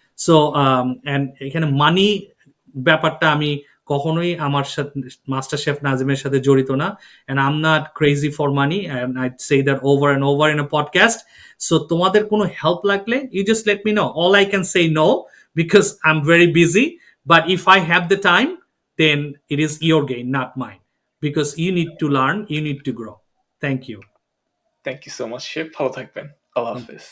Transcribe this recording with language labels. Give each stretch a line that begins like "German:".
Bangla: So and এখানে মানি ব্যাপারটা আমি কখনোই আমার সাথে মাস্টার শেফ নাজিমের সাথে জড়িত না।
English: And I am not crazy for money, and I say that over and over in a podcast.
Bangla: So তোমাদের কোনো হেল্প লাগলে
English: You just let me know. All I can say no because I am very busy, but if I have the time then it is your gain, not mine. Because you need to learn, you need to grow. Thank you. Thank you so much chef,
Bangla: ভালো থাকবেন। আল্লাহ হাফেজ।